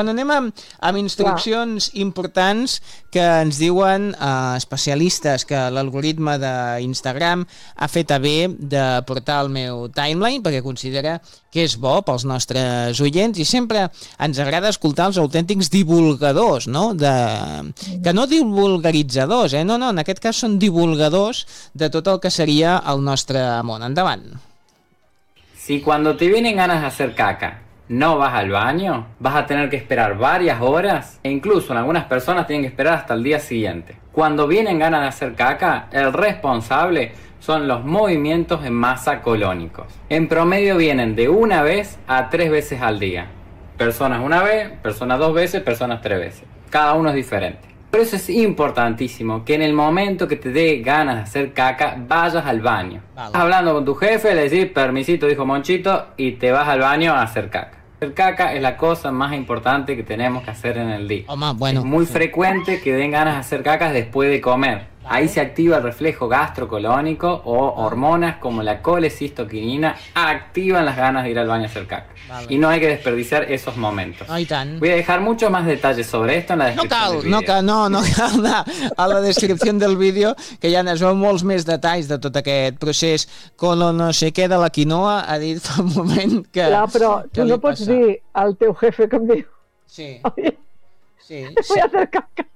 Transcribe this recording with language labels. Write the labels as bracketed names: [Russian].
[Catalan] Bueno, anem amb instruccions importants que ens diuen especialistes que l'algoritme d'Instagram ha fet bé de portar el meu timeline perquè considera que és bo pels nostres oients i sempre ens agrada escoltar els autèntics divulgadors, no? Que no divulgaritzadors, eh? No, en aquest cas són divulgadors de tot el que seria el nostre món. Endavant. [Spanish] Si cuando te vienen ganas de hacer caca no vas al baño, vas a tener que esperar varias horas e incluso en algunas personas tienen que esperar hasta el día siguiente. Cuando vienen ganas de hacer caca, el responsable son los movimientos en masa colónicos. En promedio vienen de una vez a tres veces al día. Personas una vez, personas dos veces, personas tres veces. Cada uno es diferente. Por eso es importantísimo que en el momento que te dé ganas de hacer caca, vayas al baño. Vale. Hablando con tu jefe, le decís, permisito, dijo Monchito, y te vas al baño a hacer caca. Hacer caca es la cosa más importante que tenemos que hacer en el día. Oma, bueno, es muy frecuente que den ganas de hacer caca después de comer. Vale. Ahí se activa el reflejo gastrocolónico o hormonas como la colecistoquinina activan las ganas de ir al baño a hacer caca. Vale. Y no hay que desperdiciar esos momentos. Ay, tan. Voy a dejar mucho más detalles sobre esto en la descripción del vídeo. [Catalan] No cal, a la descripció del vídeo, que ja n'es veu molts més detalls de tot aquest procés colo no sé què de la quinoa, ha dit fa un moment que... Clar, però tu no pots dir al teu jefe com diu. Sí. [Spanish] Sí, voy a hacer caca.